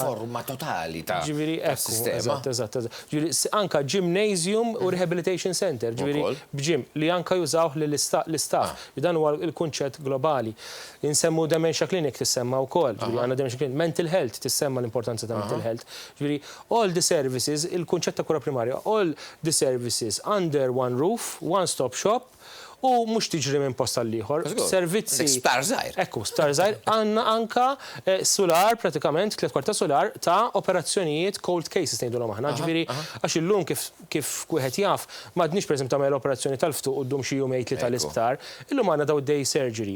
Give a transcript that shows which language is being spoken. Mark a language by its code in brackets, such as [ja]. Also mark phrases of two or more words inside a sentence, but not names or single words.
[mt] Forma totali ta' sistema. Eżatt. Ġifieri anke gymnasium u [en] rehabilitation center, [mt] ġifieri b'ġim li anke jużawh l-istaff. Dan huwa l-kunċett globali. Insemmu [en] dementia clinic [mt] tissemma wkoll, ġifieri għandna [en] dementia clinic. Mental health [mt] tissemma l-importanza ta' [en] mental health. Ġifieri all the services, [mt] il-kunċett ta' kura primarja, [en] all the services under one roof, one stop shop, [mt] u mhux tiġri minn post għal ieħor. Servizzi. Sptar żgħir. Ekku, sptar żgħir għandna anka solar pratikament 3 kwarta solar ta' operazzjonijiet [en] cold cases [mt] ngħidulhom aħna. Ġifieri għax illum kif wieħed jaf m'għadniex pereżempju tagħmel operazzjoni tal-ftuq quddiem xi jumejn li tal-isptar, illum għandna daw [en] day surgeries.